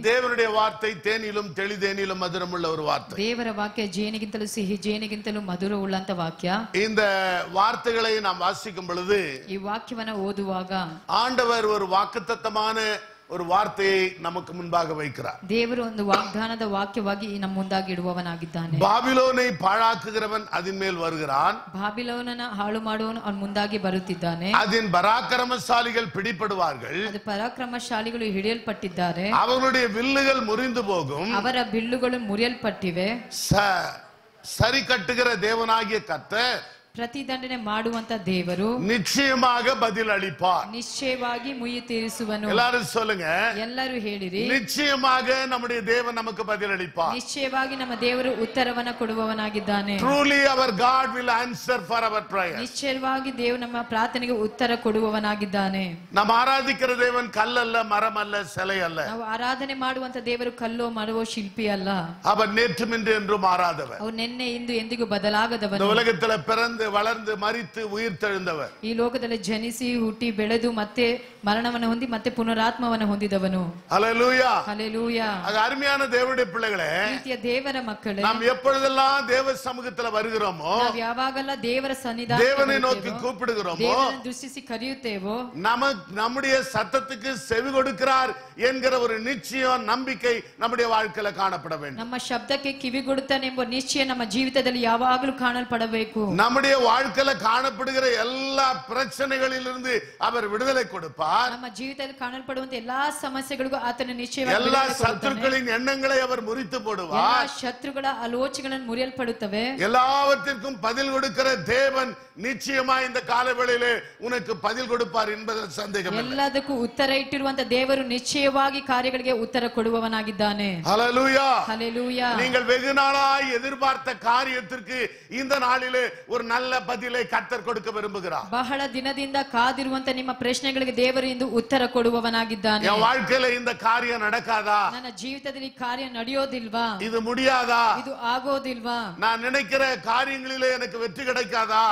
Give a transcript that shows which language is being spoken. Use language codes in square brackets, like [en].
[ta] தேவனுடைய வார்த்தை தேனிலும் தெளிதேனிலும் மதுரமுள்ள ஒரு வார்த்தை. [kn] ದೇವರ ವಾಕ್ಯ ಜೇನಿಗಿಂತಲೂ ಸಿಹಿ, ಜೇನಿಗಿಂತಲೂ ಮಧುರ ಉಳ್ಳಂತ ವಾಕ್ಯ. [ta] இந்த வார்த்தைகளை நாம் வாசிக்கும் பொழுது [kn] ಈ ವಾಕ್ಯವನ್ನ ಓದುವಾಗ [ta] ஆண்டவர் ஒரு வாக்குத்தத்தமான ஒரு வார்த்தையை நமக்கு முன்பாக வைக்கிறார். [kn] ದೇವರು ಒಂದು ವಾಗ್ದಾನದ ವಾಕ್ಯವಾಗಿ ನಮ್ಮ ಮುಂದಾಗಿ ಇಡುವವನಾಗಿದ್ದಾನೆ. [ta] பாபிலோனை பாழாக்குகிறவன் அதன் மேல் வருகிறான். [kn] ಬಾಬಿಲೋನನ ಹಾಳು ಮಾಡುವವನು ಅವನ ಮುಂದಾಗಿ ಬರುತ್ತಿದ್ದಾನೆ. [ta] அதன் பராக்கிரமசாலிகள் பிடிபடுவார்கள். [kn] ಅದು ಪರಾಕ್ರಮಶಾಲಿಗಳು ಹಿಡಿಯಲ್ಪಟ್ಟಿದ್ದಾರೆ. [ta] அவர்களுடைய வில்லுகள் முறிந்து போகும். [kn] ಅವರ ಬಿಲ್ಲುಗಳು ಮುರಿಯಲ್ಪಟ್ಟಿವೆ. [ta] சரி கட்டுகிற தேவனாகிய கர்த்தர் [kn] ಪ್ರತಿದಂಡನೆ ಮಾಡುವಂತ ದೇವರು [ta] நிச்சயமாக பதில் அளிப்பார். [kn] ನಿಶ್ಚಯವಾಗಿ ಮುಯ್ಯಿ ತೀರಿಸುವನು. [ta] எல்லாரும் சொல்லுங்க, [kn] ಎಲ್ಲರೂ ಹೇಳಿರಿ, [ta] நிச்சயமாக நம்முடைய தேவன் நமக்கு பதில் அளிப்பார். [kn] ನಿಶ್ಚಯವಾಗಿ ನಮ್ಮ ದೇವರು ಉತ್ತರವನ್ನ ಕೊಡುವವನಾಗಿದ್ದಾನೆ. [en] Truly our God will answer for our prayer. [kn] ನಿಶ್ಚಯವಾಗಿ ದೇವರು ನಮ್ಮ ಪ್ರಾರ್ಥನೆಗೆ ಉತ್ತರ ಕೊಡುವವನಾಗಿದ್ದಾನೆ. [ta] நாம் ஆராதிக்கிற தேவன் கல்லல்ல, மரம் அல்ல, சிலை அல்ல. [kn] ನಾವು ಆರಾಧನೆ ಮಾಡುವಂತ ದೇವರು ಕಲ್ಲೋ ಮರವೋ ಶಿಲ್ಪಿ ಅಲ್ಲ. [ta] அவர் நேற்றும் இன்று என்றும் மாறாதவர். [kn] ಅವ್ರು ನಿನ್ನೆ ಇಂದು ಎಂದಿಗೂ ಬದಲಾಗದವನು. [ta] இந்த உலகத்துல பிறந்து வளர்ந்து மரித்து உயிர் தெழுந்தவர். [kn] ಈ ಲೋಕದಲ್ಲಿ ಜನಿಸಿ ಹುಟ್ಟಿ ಬೆಳೆದು ಮತ್ತೆ ಮರಣವನ್ನು ಹೊಂದಿ ಮತ್ತೆ ಪುನರಾತ್ಮವನ್ನು ಹೊಂದಿದವನು. [ta] ஹல்லேலூயா. [kn] ಹಲ್ಲೆಲೂಯಾ. [ta] அது அருமையான தேவனுடைய பிள்ளைகளே, [kn] ಪ್ರೀತಿಯ ದೇವರ ಮಕ್ಕಳೇ, [ta] நாம் எப்பொழுதெல்லாம் தேவ சமூகத்துல வருகிறோமோ, [kn] ನಾವು ಯಾವಾಗಲ್ಲ ದೇವರ ಸನ್ನಿಧಾನಕ್ಕೆ [ta] தேவனை நோக்கி [kn] ಬರುತ್ತೇವೋ, [ta] கூப்பிடுகிறோமோ, [kn] ದೇವರನ್ನು ದೃಷ್ಟಿಸಿ ಕರೆಯುತ್ತೇವೋ, [ta] நம்முடைய சத்தத்துக்கு செவி கொடுக்கிறார் என்கிற ஒரு நிச்சயம், நம்பிக்கை நம்முடைய வாழ்க்கையில காணப்பட வேண்டும். [kn] ನಮ್ಮ ಶಬ್ದಕ್ಕೆ ಕಿವಿಗೊಡುತ್ತಾನೆ ಎಂಬ ನಿಶ್ಚಯ ನಮ್ಮ ಜೀವಿತದಲ್ಲಿ ಯಾವಾಗಲೂ ಕಾಣಲ್ಪಡಬೇಕು. [ta] நம்முடைய வாழ்க்கையில காணப்படுகிற எல்லா பிரச்சனைகளிலிருந்து அவர் விடுதலை கொடுப்பார். [kn] ನಮ್ಮ ಜೀವಿತದಲ್ಲಿ ಕಾಣಲ್ಪಡುವಂತ ಎಲ್ಲಾ ಸಮಸ್ಯೆಗಳಿಗೂ ಆತನ ನಿಶ್ಚಯವಾಗಿ [ta] எல்லா [kn] ಬಿಡುಗಡೆ ಕೊಡುತ್ತಾನೆ. [ta] சத்துருக்களின் எண்ணங்களை அவர் முறித்து [kn] ಎಲ್ಲಾ [ta] போடுவார். [kn] ಶತ್ರುಗಳ ಆಲೋಚನೆಗಳನ್ನು ಮುರಿಯಲ್ಪಡುತ್ತವೆ. [ta] எல்லாவற்றிற்கும் பதில் கொடுக்கிற தேவன் நிச்சயமா இந்த காலவேளையிலே உனக்கு பதில் கொடுப்பார் என்பதில் சந்தேகம் இல்லை. [kn] ಎಲ್ಲದಕ್ಕೂ ಉತ್ತರ ಇಟ್ಟಿರುವಂತ ದೇವರು ನಿಶ್ಚಯವಾಗಿ ಕಾರ್ಯಗಳಿಗೆ ಉತ್ತರ ಕೊಡುವವನಾಗಿದ್ದಾನೆ. [ta] ஹல்லேலூயா. [kn] ಹಲ್ಲೆಲೂಯಾ. [ta] நீங்கள் வெகு நாளாய் எதிர்பார்த்த காரியத்திற்கு இந்த நாளிலே ஒரு நல்ல பதிலை கர்த்தர் கொடுக்க விரும்புகிறார். [kn] ಬಹಳ ದಿನದಿಂದ ಕಾದಿರುವಂತ ನಿಮ್ಮ ಪ್ರಶ್ನೆಗಳಿಗೆ ದೇವರು ಇಂದು ಉತ್ತರ ಕೊಡುವವನಾಗಿದ್ದಾನೆ. [ta] என் வாழ்க்கையில இந்த காரியம் நடக்காதா? [kn] ನನ್ನ ಜೀವಿತದಲ್ಲಿ ಈ ಕಾರ್ಯ ನಡೆಯೋದಿಲ್ವಾ? [ta] இது முடியாதா? [kn] ಇದು ಆಗೋದಿಲ್ವಾ? [ta] நான் நினைக்கிற காரியங்களிலே எனக்கு வெற்றி கிடைக்காதா?